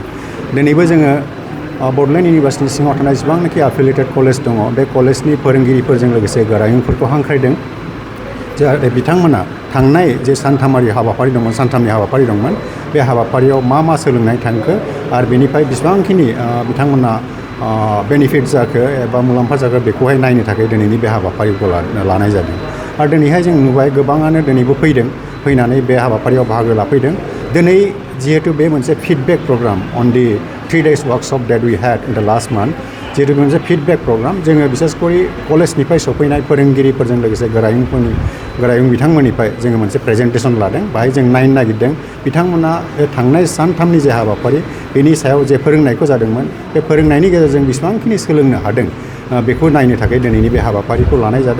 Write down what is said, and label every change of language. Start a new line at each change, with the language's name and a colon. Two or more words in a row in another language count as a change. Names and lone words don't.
Bodo: दिनैबो जोङो बड'लेण्ड यूनिवर्सिटीनि सिङाव थानाय जेसेबांनाखि एफिलिएटेड कलेज दङ बे कलेजनि फोरोंगिरिफोरजों लोगोसे गोरायुंफोरखौ हांख्रायदों जाहाथे बिथांमोना थांनाय जे सानथामनि हाबाफारि दंमोन बे हाबाफारियाव मा सोलोंनाय थांखो आरो बेनिफ्राय बेसेबांखिनि बिथांमोना बेनिफिट जाखो एबा मुलाम्फा जाखो बेखौहाय नायनो थाखाय दिनैनि बे हाबाफारिखौ लानाय जादों। आरो दिनैहाय जों नुबाय गोबाङानो दिनैबो फैनानै बे हाबाफारियाव बाहागो लाफैदों। दिनै जिहेतु बे मोनसे
English: feedback program on the 3 days workshop that we had in the last month
Bodo: जिहेतु मोनसे
English: feedback program
Bodo: जोङो बिसेसकरि कलेजनिफ्राय सफैनाय फोरोंगिरिफोरजों लोगोसे गोरायुं बिथांमोननिफ्राय जोङो मोनसे प्रेजेन्टेसन लादों। बाहाय जों नायनो नागिरदों बिथांमोना बे थांनाय सानथामनि जे हाबाफारि बेनि सायाव जे फोरोंनायखौ जादोंमन बे फोरोंनायनि गेजेरजों बेसेबांखिनि सोलोंनो हादों बेखौ नायनो थाखाय दिनैनि बे हाबाफारिखौ लानाय जादों।